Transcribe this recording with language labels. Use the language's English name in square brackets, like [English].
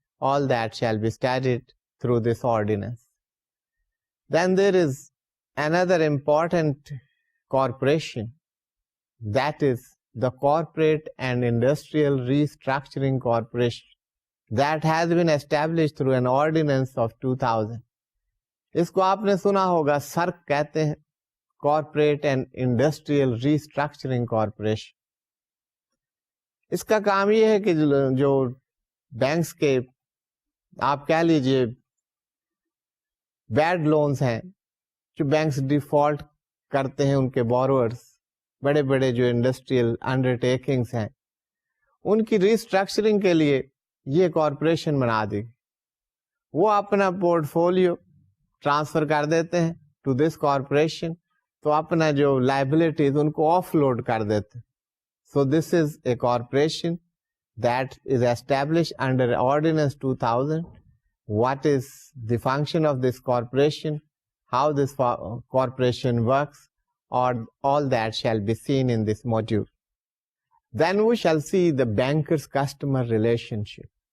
[English] All that shall be studied through this ordinance. Then there is another important corporation, that is the Corporate and Industrial Restructuring Corporation. that has been established through an ordinance of 2000. [Urdu] اس کو آپ نے سنا ہوگا, سرک کہتے ہیں, corporate and industrial restructuring corporation. اس کا کام یہ ہے کہ جو بینکس کے آپ کہہ لیجئے بیڈ لونز ہیں, جو بینکس ڈیفالٹ کرتے ہیں ان کے بورورز, بڑے بڑے جو انڈسٹریل انڈرٹیکنگز ہیں, ان کی ریسٹرکچرنگ کے لیے یہ کارپوریشن بنا دی. وہ اپنا پورٹ فولیو ٹرانسفر کر دیتے ہیں [English] to this corporation, [Urdu] تو اپنا جو لائبلٹیز ان کو آف لوڈ کر دیتے. [English] So this is a corporation that is established under Ordinance 2000. What is the function of this corporation? How this corporation works? Or all that shall be seen in this module. Then we shall see the banker's-customer relationship.